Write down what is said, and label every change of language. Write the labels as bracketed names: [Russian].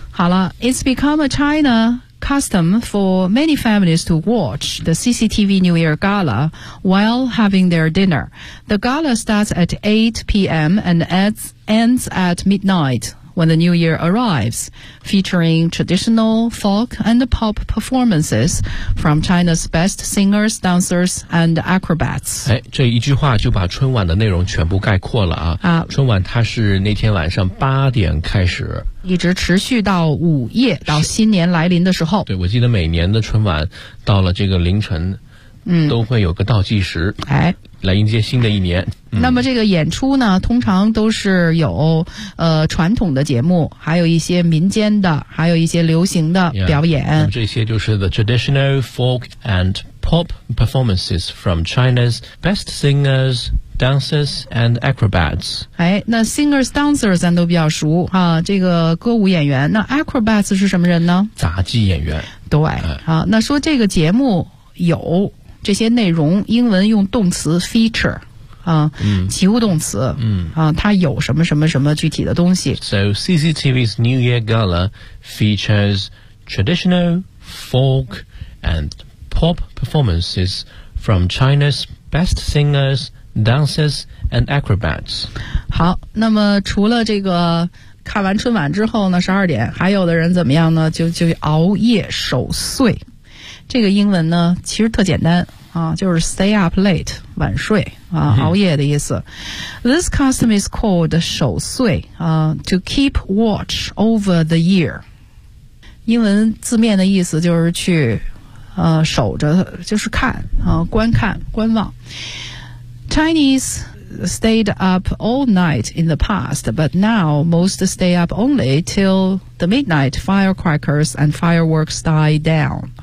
[Chinese] 好了， [English] It's become a China custom for many families to watch the CCTV New Year Gala while having their dinner. The gala starts at 8 p.m. and ends at midnightWhen the New Year arrives, featuring traditional folk and pop performances from China's best singers, dancers, and acrobats. [Chinese] 这一句话就把春晚的内容全部概括了春晚它是那天晚上8点开始，一直持续到午夜，到新年来临的时候。对，我记得每年的春晚到了这个凌晨，都会有个倒计时，来迎接新的一年。那么这个演出呢通常都是有传统的节目，还有一些民间的，还有一些流行的表演。这些就是 [English] the traditional folk and pop performances from China's best singers, dancers and acrobats。 [Chinese] 那 [English] singers, dancers [Chinese] 咱都比较熟这个歌舞演员。那 acrobats 是什么人呢？杂技演员。对，那说这个节目有这些内容，英文用动词 feature 及物动词它有什么什么什么具体的东西。 [English] So CCTV's New Year Gala features traditional folk and pop performances from China's best singers, dancers and acrobats。 [Chinese] 好，那么除了这个看完春晚之后呢，十二点还有的人怎么样呢？就熬夜守岁。这个英文呢其实特简单，啊，就是 [English] stay up late， [Chinese] 晚睡啊，熬夜的意思。 [English] This custom is called 守岁啊， to keep watch over the year。 [Chinese] 英文字面的意思就是去守着，就是看啊，观看观望。 [English] Chinese stayed up all night in the past, but now most stay up only till the midnight firecrackers and fireworks die down.